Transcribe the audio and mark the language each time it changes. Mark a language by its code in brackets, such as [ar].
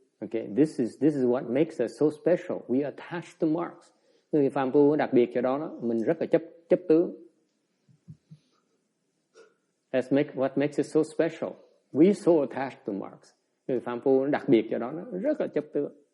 [en] Okay, this is what makes us so special. We attach to marks. [vi] Người phàm phu đặc biệt cho đó, mình rất là chấp tướng. [en] That's what makes it so special. We so attached to marks. [vi] Người phàm phu đặc biệt cho đó, nó rất là chấp tướng.